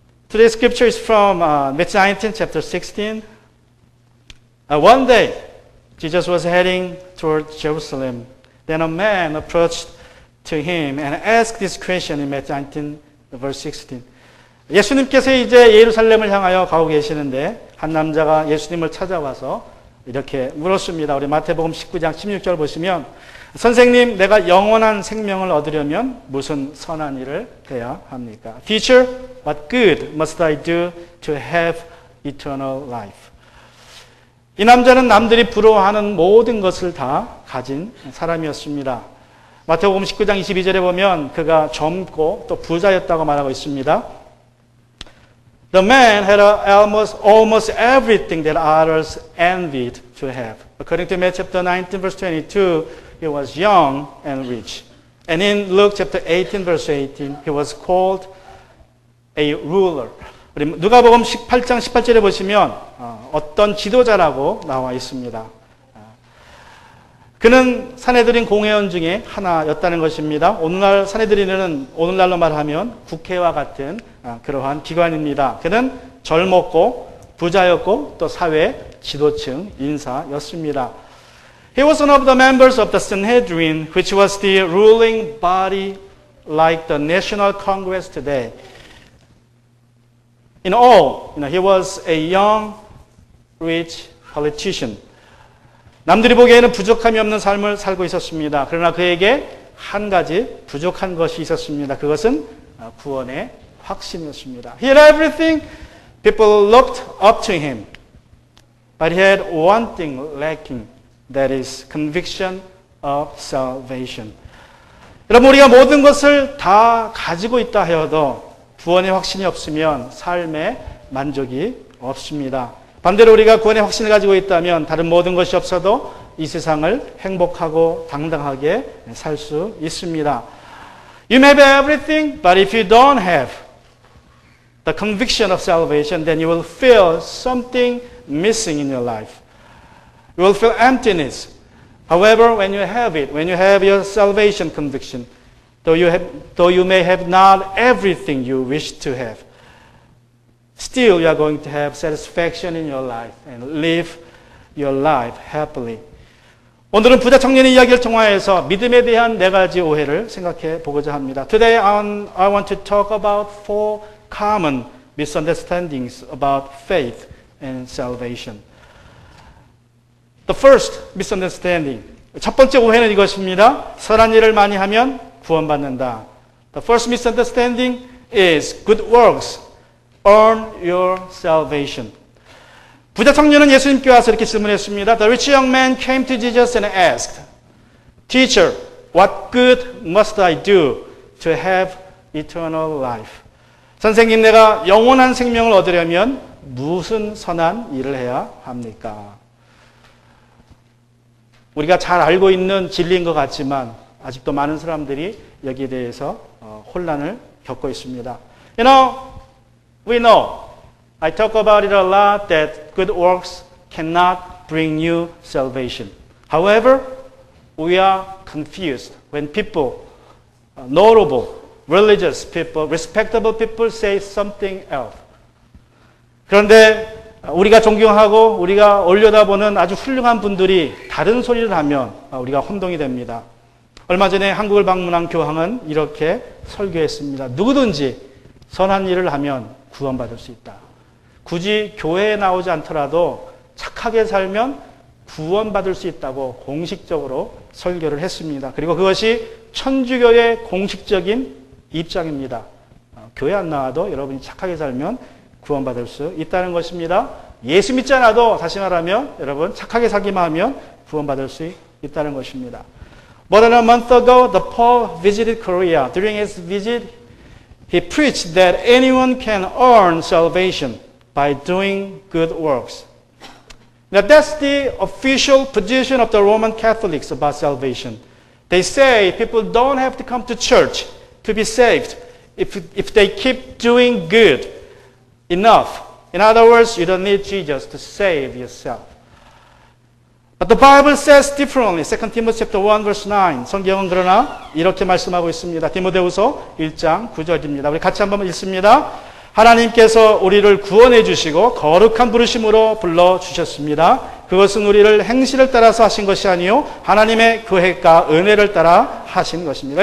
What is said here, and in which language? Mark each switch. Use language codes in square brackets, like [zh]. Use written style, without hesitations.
[en] Today's scripture is from Matthew 19, chapter 16. One day, Jesus was heading toward Jerusalem. Then a man approached to him and asked this question in Matthew 19, verse 16. [ko] 예수님께서 이제 예루살렘을 향하여 가고 계시는데 한 남자가 예수님을 찾아와서 이렇게 물었습니다. 우리 마태복음 19장 16절 보시면 선생님, 내가 영원한 생명을 얻으려면 무슨 선한 일을 해야 합니까? [en] Teacher, what good must I do to have eternal life? [ko] 이 남자는 남들이 부러워하는 모든 것을 다 가진 사람이었습니다. 마태복음 19장 22절에 보면 그가 젊고 또 부자였다고 말하고 있습니다. [en] The man had almost everything that others envied to have. According to Matthew chapter 19, verse 22, he was young and rich. And in Luke chapter 18, verse 18, he was called a ruler. [ko] 우리 누가복음 18장 18절에 보시면 어떤 지도자라고 나와 있습니다. 그는 사내들인 공회원 중에 하나였다는 것입니다. 오늘날 사내들인은 오늘날로 말하면 국회와 같은 그러한 기관입니다. 그는 젊었고 부자였고 또 사회 지도층 인사였습니다. [en] He was one of the members of the Sanhedrin, which was the ruling body like the National Congress today. In all, he was a young, rich politician. [ko] 남들이 보기에는 부족함이 없는 삶을 살고 있었습니다. 그러나 그에게 한 가지 부족한 것이 있었습니다. 그것은 구원의 확신이었습니다. [en] He had everything. People looked up to him. But he had one thing lacking. That is conviction of salvation. [ko] 여러분, 우리가 모든 것을 다 가지고 있다 하여도 구원의 확신이 없으면 삶에 만족이 없습니다. 반대로 우리가 구원의 확신을 가지고 있다면 다른 모든 것이 없어도 이 세상을 행복하고 당당하게 살 수 있습니다. [en] You may have everything, but if you don't have the conviction of salvation, then you will feel something missing in your life. You will feel emptiness. However, when you have it, when you have your salvation conviction, though you may have not everything you wish to have, still you are going to have satisfaction in your life and live your life happily. [ko] 오늘은 부자 청년의 이야기를 통하여서 믿음에 대한 네 가지 오해를 생각해 보고자 합니다. [en] Today I want to talk about 4 common misunderstandings about faith and salvation. The first misunderstanding. [ko] 첫 번째 오해는 이것입니다. 선한 일을 많이 하면 구원받는다. [en] The first misunderstanding is good works earn your salvation. [ko] 부자 청년은 예수님께 와서 이렇게 질문했습니다. [en] The rich young man came to Jesus and asked, Teacher, what good must I do to have eternal life? [ko] 선생님, 내가 영원한 생명을 얻으려면 무슨 선한 일을 해야 합니까? 우리가 잘 알고 있는 진리인 것 같지만 아직도 많은 사람들이 여기에 대해서 혼란을 겪고 있습니다. [en] You know, we know, I talk about it a lot, that good works cannot bring you salvation. However, we are confused when people, notable, religious people, respectable people say something else. [ko] 그런데 우리가 존경하고 우리가 올려다보는 아주 훌륭한 분들이 다른 소리를 하면 우리가 혼동이 됩니다. 얼마 전에 한국을 방문한 교황은 이렇게 설교했습니다. 누구든지 선한 일을 하면 구원받을 수 있다. 굳이 교회에 나오지 않더라도 착하게 살면 구원받을 수 있다고 공식적으로 설교를 했습니다. 그리고 그것이 천주교의 공식적인 입장입니다. 교회 안 나와도 여러분이 착하게 살면 구원받을 수 있다는 것입니다. 예수 믿지 않아도 다시 말하면 여러분 착하게 살기만 하면 구원받을 수 있다는 것입니다. [en] More than a month ago, the Pope visited Korea. During his visit, he preached that anyone can earn salvation by doing good works. Now that's the official position of the Roman Catholics about salvation. They say people don't have to come to church to be saved if they keep doing good enough. In other words, you don't need Jesus to save yourself. But the Bible says differently. 2 Timothy chapter 1 verse 9. [ko] 성경은 그러나 이렇게 말씀하고 있습니다. 디모데후서 1장 9절입니다. 우리 같이 한번 읽습니다. 하나님께서 우리를 구원해 주시고 거룩한 부르심으로 불러주셨습니다. 그것은 우리를 행실을 따라서 하신 것이 아니요 하나님의 계획과 은혜를 따라 하신 것입니다.